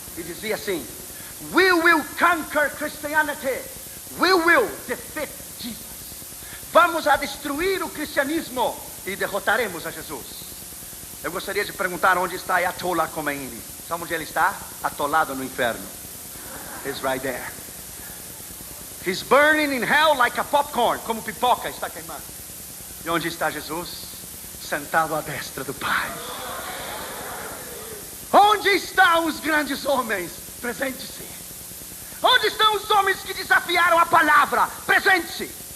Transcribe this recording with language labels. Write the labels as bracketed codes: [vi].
[pt] E dizia assim: [en] we will conquer Christianity, we will defeat Jesus. [pt] Vamos a destruir o cristianismo e derrotaremos a Jesus. Eu gostaria de perguntar onde está Ayatollah Khomeini. Sabe onde ele está? Atolado no inferno. [en] He's right there. He's burning in hell like a popcorn. [pt] Como pipoca está queimando. E onde está Jesus? Sentado à destra do Pai. Onde estão os grandes homens? Presente-se. Onde estão os homens que desafiaram a palavra? Presente-se.